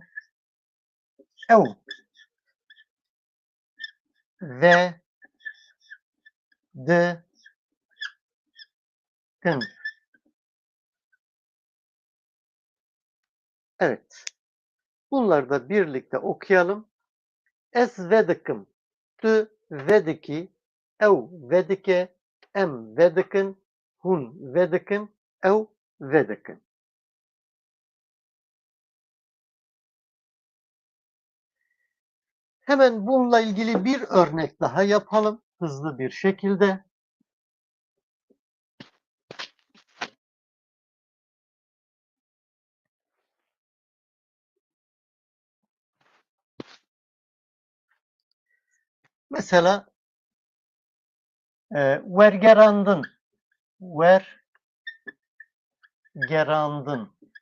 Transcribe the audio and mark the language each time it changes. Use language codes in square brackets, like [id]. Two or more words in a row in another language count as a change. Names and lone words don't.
[tr] Ev ve d n. Evet. Bunları da birlikte okuyalım. [ku] Es vedikim, tü vediki, ev vedike, em vedikin, hun vedikin, ev vedikin. [tr] Hemen bununla ilgili bir örnek daha yapalım hızlı bir şekilde. Mesela vergerandın, vergerandın.